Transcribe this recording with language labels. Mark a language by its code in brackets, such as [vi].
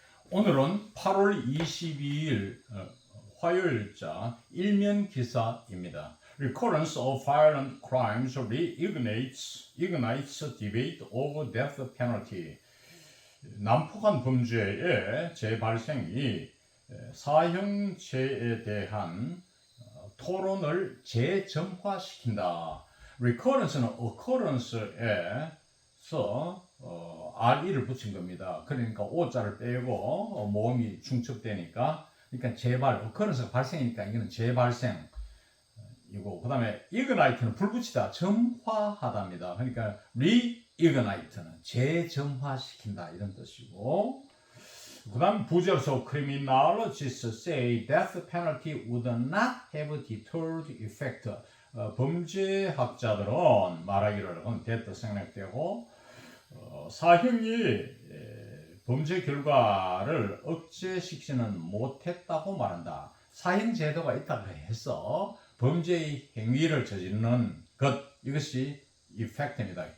[ko] 오늘은 8월 22일 화요일자 일면 기사입니다. [en] Recurrence of violent crimes reignites debate over death penalty. [ko] 난폭한 범죄의 재발생이 사형제에 대한 토론을 재점화시킨다. Recurrence는 occurrence에서 RE를 붙인 겁니다. 그러니까 O자를 빼고 모음이 중첩되니까, 그러니까 재발, occurrence가 발생이니까 이거는 재발생이고, 그 다음에 ignite는 불붙이다, 점화하다입니다. 그러니까 reignite는 재점화시킨다 이런 뜻이고, 그 다음 부제로서 [en] criminologists say death penalty would not have deterred effect. [ko] 범죄학자들은 말하기를 됐다 생략되고, 사형이 범죄 결과를 억제시키지는 못했다고 말한다. 사형 제도가 있다고 해서 범죄의 행위를 저지르는 것, 이것이 effect입니다.